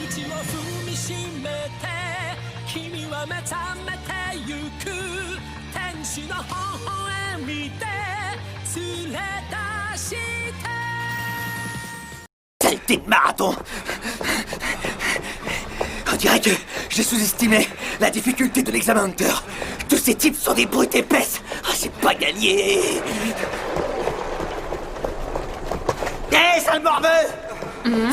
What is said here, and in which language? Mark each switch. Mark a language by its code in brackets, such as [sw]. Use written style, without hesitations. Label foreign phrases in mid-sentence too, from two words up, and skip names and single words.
[ja] 踏みしめて君は目覚めてゆく天使の微笑みで連れ出して [fr] Saleté de marathon! On dirait que j'ai sous-estimé la difficulté de l'examen Hunter. Tous ces types sont des brutes épaisses. Ah, c'est pas gagné. Hé, sale morveux!